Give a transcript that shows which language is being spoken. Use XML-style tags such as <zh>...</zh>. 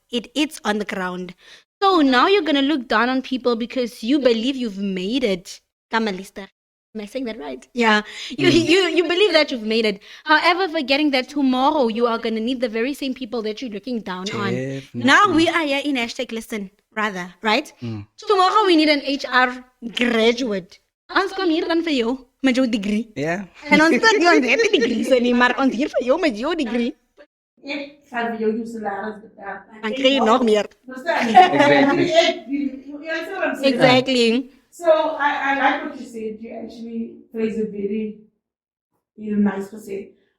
<en>It eats on the ground. So now you're going to look down on people because you believe you've made it. Kamalista. Am I saying that right? Yeah. You believe that you've made it. However, forgetting that tomorrow you are going to need the very same people that you're looking down on. Definitely. Now we are here in #listen, rather, right? Tomorrow we need an HR graduate.</en> <af>Ons kom hier dan vir jou met jou degree.</af> <en>Yeah.</en> <af>En ons sit nie ons het nie degrees nie, maar ons hier vir jou met jou degree. Ek gaan vir jou jou salaris betaal. Dan kry jy nog meer. Verstaan?</af> <en>Exactly. You understand what I'm saying? Exactly. So I like what you said. You actually phrase it very nice to say.</en>